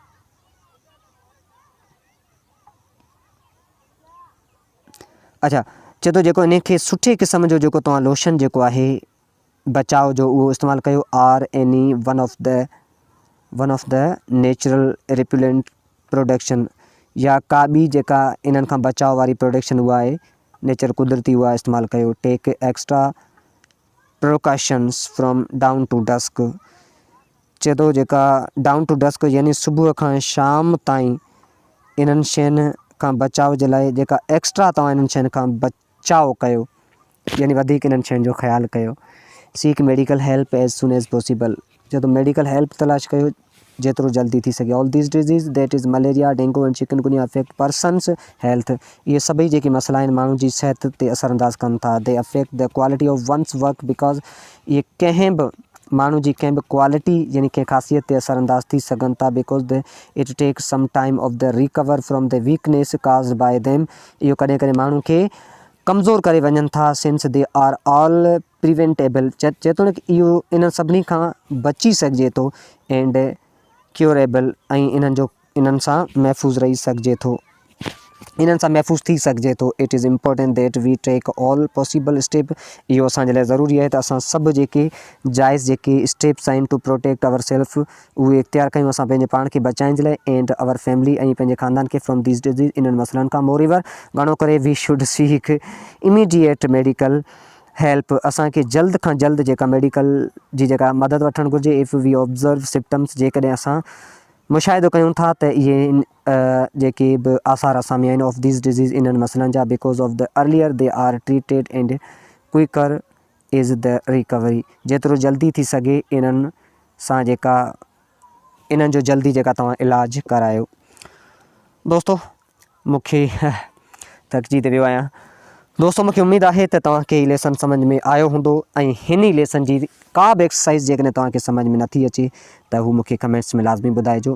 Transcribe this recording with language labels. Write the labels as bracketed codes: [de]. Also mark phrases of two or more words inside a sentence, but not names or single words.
[sd] अच्छा चए थो जेको इन खे सुठे क़िस्म जो जेको तव्हां लोशन जेको आहे बचाव जो उहो इस्तेमालु कयो। [en] are any one of the natural repellent production [sd] या का ॿी जेका इन्हनि खां बचाव वारी प्रोडक्शन उहा आहे नेचर कुदरती उहा इस्तेमालु कयो। [en] Take extra precautions from dawn to dusk. [sd] चए थो जेका [en] dawn to dusk [sd] यानी सुबुह खां शाम ताईं इन्हनि शयुनि खां बचाव जे लाइ जेका एक्स्ट्रा तव्हां इन्हनि शयुनि खां बचाव कयो यानी वधीक इन्हनि शयुनि जो ख़्यालु कयो। [en] Seek medical help as soon as possible. [sd] चए थो [en] medical help [sd] तलाश कयो जेतिरो जल्दी थी सघे। [en] All these diseases that is malaria dengue and chikungunya affect persons health. [sd] इहे सभई जेके मसइला आहिनि माण्हुनि जी सिहत ते असरअंदाज़ कनि था। [en] they affect the quality of ones work because [sd] इहे कंहिं बि माण्हू जी कंहिं बि क्वालिटी यानी कंहिं ख़ासियत ते असरअंदाज़ थी सघनि था। [en] Because the it take some time of the recover from the weakness caused by them. [sd] इहो कॾहिं कॾहिं माण्हू खे कमज़ोर करे वञनि था। [en] Since they are all preventable. [sd] चए थो न कि इहो इन्हनि सभिनी खां बची सघिजे थो [en] and curable [sd] ऐं इन्हनि सां महफ़ूज़ रही सघिजे थो, इन्हनि सां महफ़ूज़ थी सघिजे थो। [en] It is important that we take all possible step. [sd] इहो असांजे लाइ ज़रूरी आहे त असां सभु जेके जाइज़ जेके स्टेप्स आहिनि [en] to protect our self [sd] उहे इख़्तियार कयूं असां पंहिंजे पाण खे बचाइण जे लाइ [en] and our family [sd] ऐं पंहिंजे ख़ानदान खे [en] from these disease [sd] इन्हनि मसइलनि खां। [en] moreover [sd] घणो करे [en] we should seek immediate medical help. [sd] असांखे जल्द खां जल्द जेका मेडिकल जी जेका मदद वठणु घुरिजे। [en] if we observe symptoms [sd] जेकॾहिं असां मुशाहिदो कयूं था त इहे जेके बि आसार असां में आहिनि [en] of these disease [sd] इन्हनि मसइलनि जा [en] because of the earlier they are treated and quicker is the recovery. [sd] जेतिरो जल्दी थी सघे इन्हनि सां जेका इन्हनि जो जल्दी जेका तव्हां इलाजु करायो। दोस्तो मूंखे थकिजी वियो आहियां। दोस्तों मूंखे उमेदु आहे त तव्हांखे हीउ लेसन सम्झ में आयो हूंदो ऐं हिन लेसन जी का बि एक्सरसाइज़ जेकॾहिं तव्हांखे सम्झ में नथी अचे त हू मूंखे कमेंट्स में लाज़मी ॿुधाइजो।